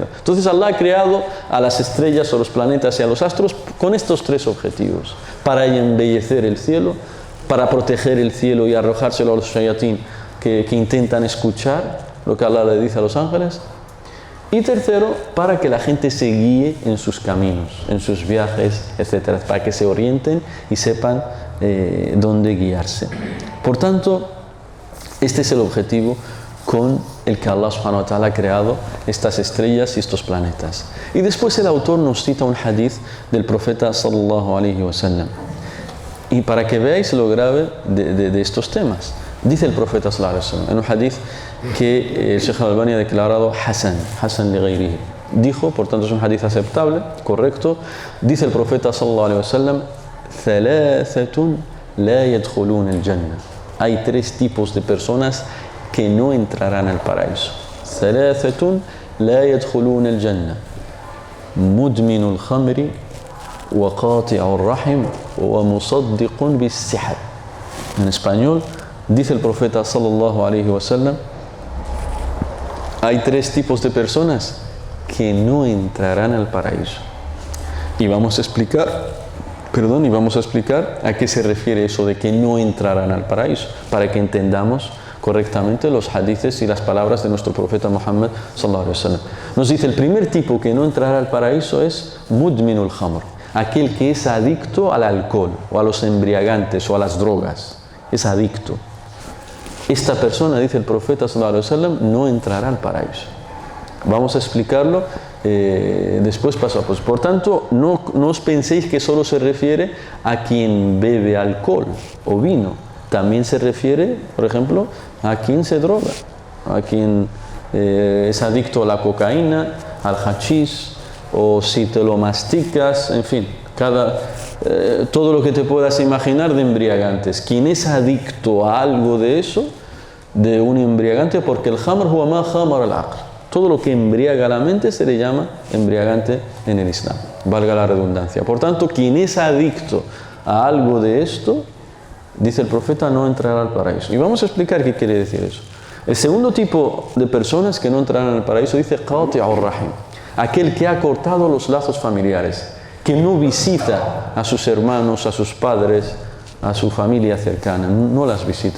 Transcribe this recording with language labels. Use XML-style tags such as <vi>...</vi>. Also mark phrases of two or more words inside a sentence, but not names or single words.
<es>Entonces Allah ha creado a las estrellas o los planetas y a los astros con estos tres objetivos: para embellecer el cielo, para proteger el cielo y arrojárselo a los shayatín que intentan escuchar lo que Allah le dice a los ángeles, y tercero, para que la gente se guíe en sus caminos, en sus viajes, etcétera, para que se orienten y sepan dónde guiarse. Por tanto, este es el objetivo con el que Allah subhanahu wa ta'ala ha creado estas estrellas y estos planetas. Y después el autor nos cita un hadith del profeta</es> <ar>صلى الله عليه وسلم.</ar> <es>Y para que veáis lo grave de estos temas, dice el profeta</es> <ar>صلى الله عليه وسلم</ar> <es>en un hadith que el Sheikh al-Albani ha declarado</es> <ar>حسن لغيره.</ar> <es>Dijo, por tanto es un hadith aceptable, correcto. Dice el profeta</es> <ar>صلى الله عليه وسلم, ثلاثة لا يدخلون الجنة.</ar> <es>Hay tres tipos de personas que no entrarán al paraíso.</es> <ar>ثلاثة لا يدخلون الجنة مدمن الخمر وقاطع الرحم ومصدق بالسحر.</ar> <es>En español, dice el profeta</es> <ar>صلى الله عليه وسلم,</ar> <es>hay tres tipos de personas que no entrarán al paraíso. Y vamos a explicar a qué se refiere eso de que no entrarán al paraíso, para que entendamos correctamente los hadices y las palabras de nuestro profeta Muhammad</es> <ar>صلى الله عليه وسلم.</ar> <es>Nos dice, el primer tipo que no entrará al paraíso es</es> <ar>مدمن الخمر,</ar> <es>aquel que es adicto al alcohol o a los embriagantes o a las drogas, es adicto. Esta persona, dice el profeta</es> <ar>صلى الله عليه وسلم,</ar> <es>no entrará al paraíso. Vamos a explicarlo después paso a paso. Por tanto, no os penséis que solo se refiere a quien bebe alcohol o vino. También se refiere, por ejemplo, a quien se droga, a quien es adicto a la cocaína, al hachís, o si te lo masticas, en fin, todo lo que te puedas imaginar de embriagantes. Quien es adicto a algo de eso, de un embriagante, porque el</es> <ar>الخمر هو ما خامر العقل,</ar> <es>todo lo que embriaga la mente se le llama embriagante en el Islam, valga la redundancia. Por tanto, quien es adicto a algo de esto, dice el profeta, no entrará al paraíso. Y vamos a explicar qué quiere decir eso. El segundo tipo de personas que no entrarán al paraíso dice</es> <ar>قاطع الرحم,</ar> <es>aquel que ha cortado los lazos familiares, que no visita a sus hermanos, a sus padres, a su familia cercana, no las visita.</es>